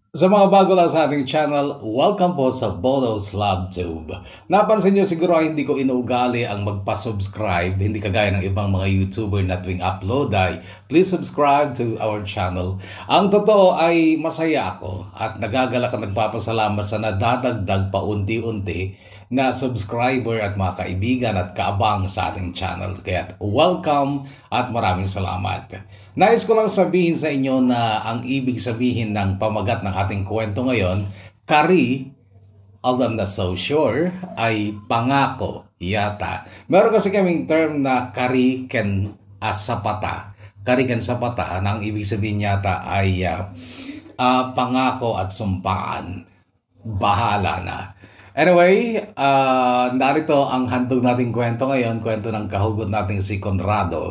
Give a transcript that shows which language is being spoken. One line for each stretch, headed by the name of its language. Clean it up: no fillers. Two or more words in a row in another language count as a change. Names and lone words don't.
Filipino: Sa mga bago lang sa ating channel, welcome po sa Bono's LabTube. Napansin nyo siguro hindi ko inuugali ang magpa-subscribe, hindi kagaya ng ibang mga YouTuber na tuwing upload ay
English: please subscribe to our channel.
Filipino: Ang totoo ay masaya ako at nagagalak at nagpapasalamat sa nadadagdag pa unti-unti na subscriber at mga kaibigan at kaabang sa ating channel. Kaya welcome at maraming salamat. Nais ko lang sabihin sa inyo na ang ibig sabihin ng pamagat ng ating kwento ngayon,
English: kari, although I'm not so sure,
Filipino: ay pangako yata. Meron kasi kaming term na
Iloko: kari ken asapata. Kari ken sapata
Filipino: na ang ibig sabihin yata ay pangako at sumpaan. Bahala na. Anyway, narito ang handog nating kwento ngayon, kwento ng kahugot nating si Conrado.